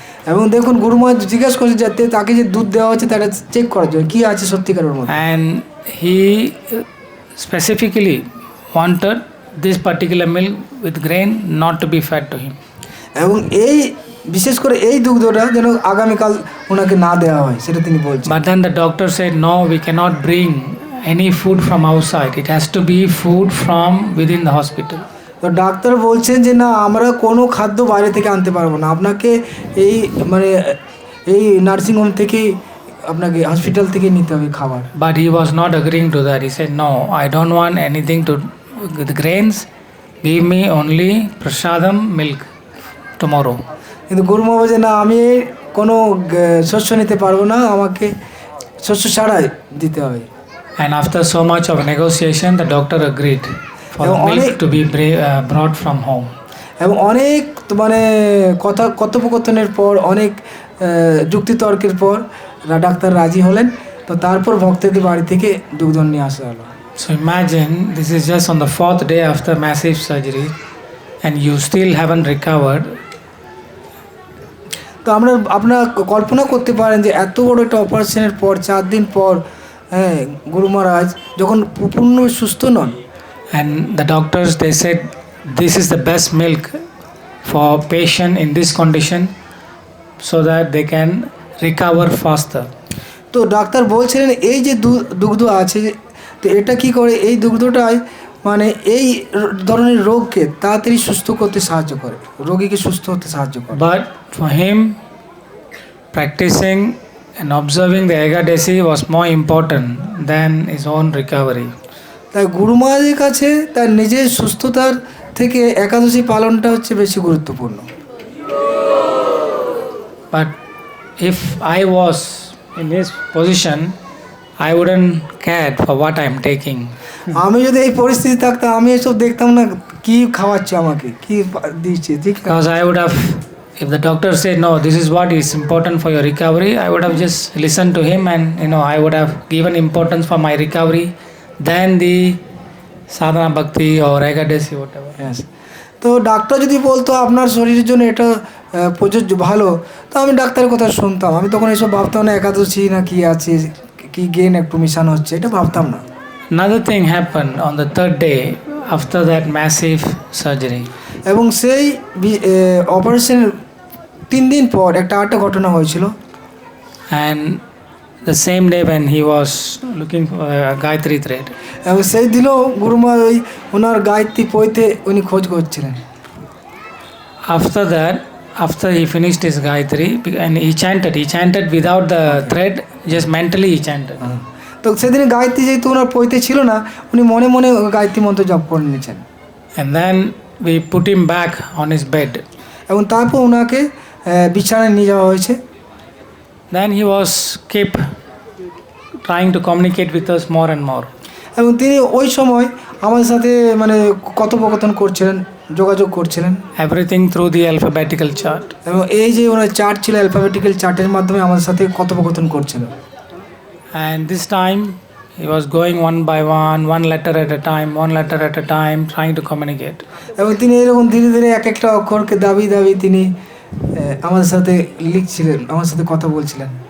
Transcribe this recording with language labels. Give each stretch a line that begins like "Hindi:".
Bangla: এবং দেখুন গুরু মহারাজ জিজ্ঞাসা করছে যাতে তাকে যে দুধ দেওয়া হচ্ছে তাটা চেক করার জন্য কি আছে সত্যিকারের মধ্যে।
English: And he specifically wanted this particular milk with grain not to be fed to him.
Bangla: এবং এই বিশেষ করে এই দুগ্ধটা যেন আগামীকাল ওনাকে না দেওয়া হয় সেটা তিনি বলছেন।
English: But then the doctor said no, we cannot bring any food from outside, it has to be food from within the hospital.
Bangla: তো ডাক্তার বলছেন যে না আমরা কোনো খাদ্য বাইরে থেকে আনতে পারবো না, আপনাকে এই মানে এই নার্সিংহোম থেকে আপনাকে হসপিটাল থেকে নিতে হবে খাবার।
English: But he was not agreeing to that. He said no, I don't want anything to with grains, give me only prasadam milk tomorrow.
Bangla: কিন্তু গুরু মহারাজ বলছে না আমি কোনো শস্য নিতে পারবো না, আমাকে শস্য ছাড়াই দিতে হবে।
English: And after so much of negotiation the doctor agreed for the milk to be brought from home.
Bangla: এবং অনেক মানে কথোপকথনের পর অনেক যুক্তিতর্কের পর ডাক্তার রাজি হলেন, তো তারপর ভক্তদের বাড়ি থেকে দুগ্ধ নিয়ে আসা হলো।
English: So imagine this is just on the 4th day after massive surgery and you still haven't recovered.
Bangla: তো আপনারা কল্পনা করতে পারেন যে এত বড় একটা অপারেশনের পর 4 দিন পর গুরু মহারাজ যখন পূর্ণ সুস্থ নন।
English: And the doctors they said this is the best milk for patient in this condition so that they can recover faster.
Bangla: তো ডাক্তার বলছিলেন এই যে দুগ্ধ আছে তো এটা কি করে এই দুগ্ধটাই মানে এই ধরনের রোগকে তাড়াতাড়ি সুস্থ করতে সাহায্য করে, রোগীকে সুস্থ হতে সাহায্য করে।
English: But for him practicing and observing the Ekadasi was more important than his own recovery.
Bangla: তাই গুরু মহারাজের কাছে তার নিজের সুস্থতার থেকে একাদশী পালনটা হচ্ছে বেশি গুরুত্বপূর্ণ।
English: But if I was in his position I wouldn't care for what I am taking.
Bangla: আমি যদি এই পরিস্থিতি থাকতাম আমি এসব দেখতাম না কি খাওয়াচ্ছে আমাকে কি দিচ্ছে, ঠিক
English: Because I would have, if the doctor said no, this is what is important for your recovery, I would have just listened to him and I would have given importance for my recovery than the sadhana bhakti or Ekadasi whatever. Yes.
Bangla: তো doctor যদি বলতো আপনার শরীরের জন্য এটা প্রযোজ্য ভালো, তো আমি ডাক্তারের কথা শুনতাম, আমি তখন এসব ভাবতাম না একাদশী না কি আছে কি গেন একটু মিশানো হচ্ছে এটা ভাবতাম না।
English: Another thing happened on the 3rd day after that massive surgery.
Bangla: এবং সেই অপারেশনের 3 দিন পর একটা ঘটনা হয়েছিল।
English: And the same day when he was looking for a Gayatri thread.
Bangla: এবং সেই দিনও গুরুমা ওই ওনার গায়ত্রী পইতে উনি খোঁজ করছিলেন।
English: After that, after he finished his Gayatri and he chanted without the thread, just mentally he chanted.
Bangla: তো সেদিন গায়ত্রী যেহেতু ওনার পইতে ছিল না উনি মনে মনে গায়ত্রী মন্ত্র জপ করে নিয়েছেন।
English: And then we put him back on his bed.
Bangla: এবং তারপর ওনাকে বিছানায় নিয়ে যাওয়া হয়েছে।
English: Then he was kept trying to communicate with us more and more.
Bangla: এবং তিনি ওই সময় আমাদের সাথে মানে কথোপকথন করছিলেন, যোগাযোগ করছিলেন।
English: Everything through the alphabetical chart.
Bangla: এবং এই যে ওনার চার্ট ছিল, অ্যালফাবেটিক্যাল চার্টের মাধ্যমে আমাদের সাথে কথোপকথন করছিল।
English: And this time he was going one by one letter at a time, one letter at a time, trying to communicate.
Bangla: এবং তিনি এরকম ধীরে ধীরে এক একটা অক্ষরকে দাবি দাবি তিনি আমাদের সাথে লিখছিলেন, আমার সাথে কথা বলছিলেন।